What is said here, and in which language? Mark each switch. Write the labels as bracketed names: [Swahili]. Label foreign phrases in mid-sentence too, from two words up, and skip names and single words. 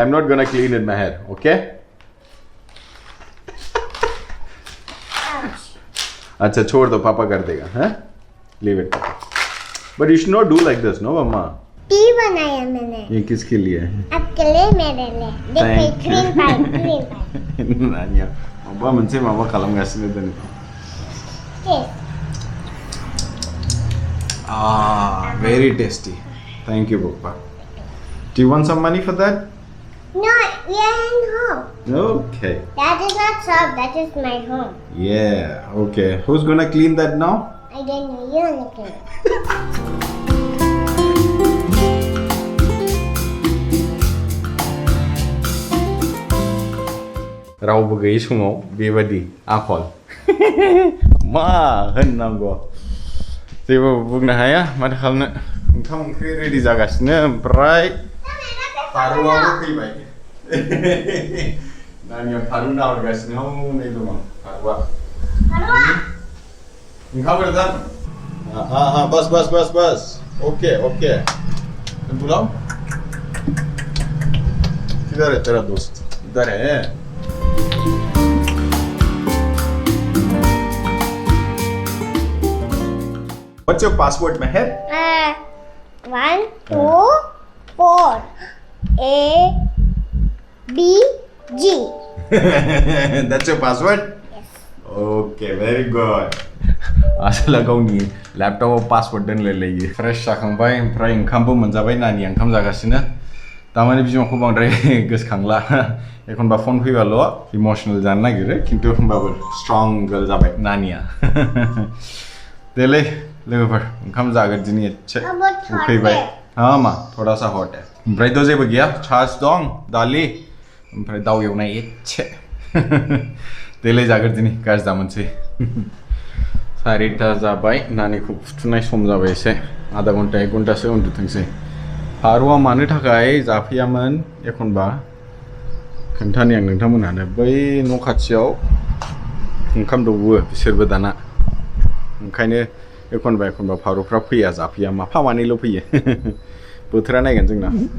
[English] I'm not gonna clean it, Meher. [Hindi] Okay? अच्छा छोड़ दो पापा कर देगा हाँ [English] Leave it. But you should not do like this, no, Mama? [Hindi] टी बनाया मैंने ये किसके लिए है? आपके लिए मेरे लिए देखिए क्रीम पाई [Bodo] नानिया माबा मोनसे माबा खालामगासिनो दोन [English] very tasty. Thank you, Papa. Do you want some money for that? No, we are in home. Okay. That is not shop, that is my home. Yeah, okay. Who's gonna clean that now? I don't know, you're looking. [Bodo] रावबो गैयै समाव बेबादि आखल मा होननांगौ जेबो बुंनो हाया माथो खालामनो ओंखाम ओंख्रि रेडि जागासिनो ओमफ्राय फारुआबो फैबाय नानिया फारु नाहरगासिनो नै दङ फारुआ ओंखाम गोजान [Hindi] हाँ बस ओके बुलाओ किधर है तेरा दोस्त इधर है [English] What's your password, Meher? 1, 2, 4 A B G. That's your password? Yes. Okay, very good. [Bodo] आसला गावनि लैपटॉपआव पासवर्ड दोनलायलायो फ्रेश जाखांबाय ओमफ्राय ओंखामबो मोनजाबाय नानि ओंखाम जागासिनो तामाने बिमाखौ बांद्राय गोसोखांला एखनबा फन फैबाल' इमोशनल जानो नागिरो खिन्थु होमबाबो [English] strong girl [Bodo] जाबाय नानिया देलै लोगोफोर ओंखाम जागोन दिनै एसे उखैबाय मा [Hindi] थोड़ा सा हट [Bodo] ओमफ्रायथ' जेबो गैया चार्ज दं दालि ओमफ्राय दाउ एवनाय एसे देलै जागोन दिनै गाज्रि दामोनसै 4टा जाबाय नानिखौ फुथुनाय सम जाबाय एसे [Hindi] आधा घन्टा [Bodo] 1 घन्टासो उन्दुथोंसै फारुआ मानो थाखाय जाफैयामोन एखनबा खोन्थानि आं नोंथांमोनहानो बै न' खाथियाव ओंखाम दौवो बिसोरबो दाना ओंखायनो एखनबा फारुफ्रा फैया जाफैया माफा मानैल' फैयो बोथोरा नायगोन जोंना